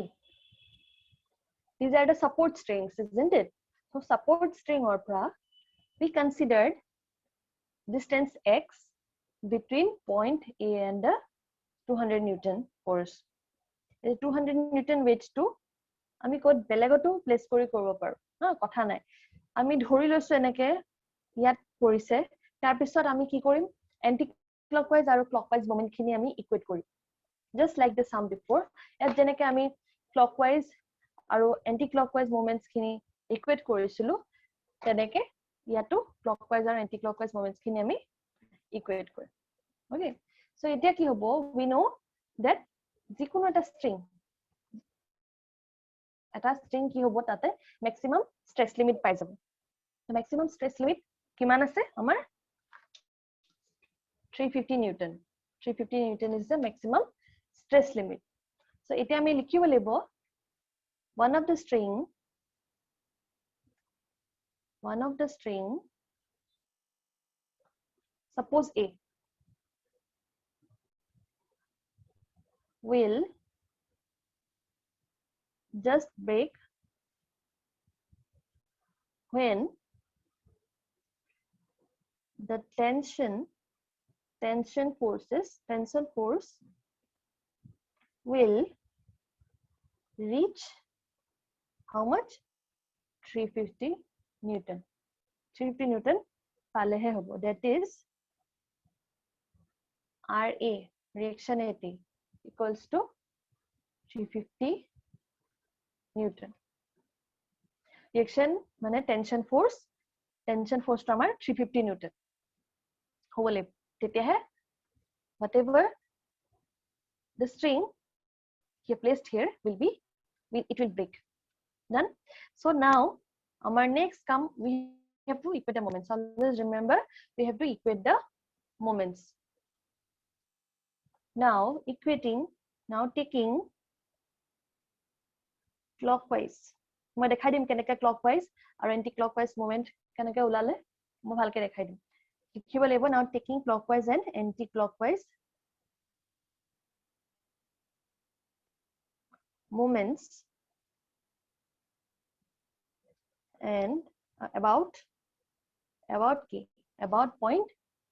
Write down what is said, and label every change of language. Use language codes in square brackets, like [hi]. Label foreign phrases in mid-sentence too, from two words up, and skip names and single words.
[en] These are the support strings, isn't it? So support string or pra, we considered distance x between point A and the 200 Newton force. The 200 Newton weight [as] to আমি কোড বেলেগতো প্লেস কৰি কৰিব পাৰো না, কথা নাই. আমি ধৰি লৈছো এনেকে ইয়াত পৰিছে, তাৰ পিছত আমি কি কৰিম, [en] anti clockwise [as] আৰু [en] clockwise moment [as] খিনি আমি ইকুৱেট কৰিম, [en] just like the sum before. [as] ইয়াত যেনেকে আমি ক্লকৱাইজ আৰু [en] anti clockwise moments [as] খিনি ইকুৱেট কৰিছিলো, তেনেকে ইয়াতো ক্লকৱাইজ আৰু [en] anti clockwise moments [as] খিনি আমি ইকুৱেট কৰিম. [en] Okay, so [as] এতিয়া কি হ'ব, [en] we know that [as] যিকোনো এটা string কি হ'ব, তাতে [en] maximum stress limit [as] পাই যাব. [en] Maximum stress limit [as] কিমান আছে আমাৰ 350 Newton. [en] 350 Newton is the maximum stress limit. [as] So এতিয়া আমি লিখিব লাগিব [en] one of the string suppose A will just break when the tension force will reach how much, 350 Newton. [as] 350 Newton পালেহে হ'ব, [en] that is RA, reaction at A, equals to 350 Newton. Reaction মানে tension force to আমাৰ 350 Newton [as] হ'ব লাগিব, তেতিয়াহে [en] whatever the string here placed here it will break. Done. So now our next come, we have to equate the moments. Always remember, we have to equate the moments. Now taking clockwise, [as] মই দেখাই দিম কেনেকৈ clockwise আৰু [en] anti clockwise moment [as] কেনেকৈ ওলালে মই ভালকৈ দেখাই দিম. লিখিব লাগিব [en] now taking clockwise and anti clockwise moments and about point